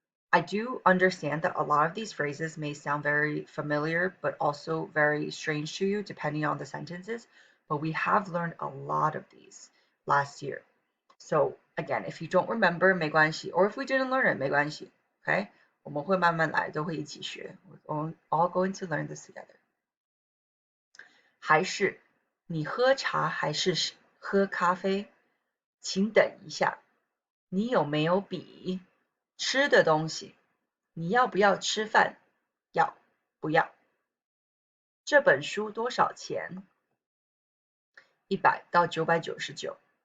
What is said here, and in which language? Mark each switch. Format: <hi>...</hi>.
<en>I do understand that a lot of these phrases may sound very familiar, but also very strange to you, depending on the sentences. But we have learned a lot of these last year. So again, if you don't remember,</en> <zh>没关系,</zh> <en>or if we didn't learn it,</en> <zh>没关系.</zh> <en>Okay?</en> <zh>我们会慢慢来，都会一起学.</zh> <en>We're all going to learn this together.</en> <zh>还是你喝茶还是喝咖啡？请等一下。你有没有笔？吃的东西。你要不要吃饭？要，不要。这本书多少钱？100到999。</zh>